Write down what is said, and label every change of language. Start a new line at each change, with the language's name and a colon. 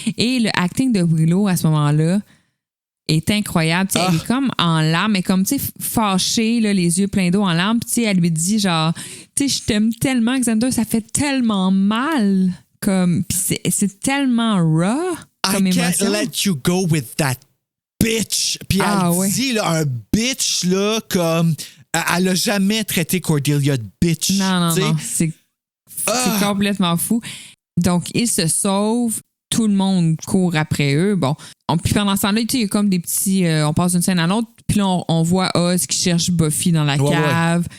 French: Et le acting de Willow à ce moment-là est incroyable. Elle est comme en larmes, mais comme fâchée, là, les yeux pleins d'eau en larmes. Puis elle lui dit genre, je t'aime tellement, Xander, ça fait tellement mal. Comme, c'est tellement raw comme émotion.
English: I can't let you go with that bitch.
French: Puis elle dit là, un bitch là comme... Elle n'a jamais traité Cordelia de bitch. Non. C'est complètement fou. Donc, ils se sauvent. Tout le monde court après eux. Bon. Puis pendant ce temps-là, il y a comme des petits... on passe d'une scène à l'autre. Puis là, on voit Oz qui cherche Buffy dans la cave.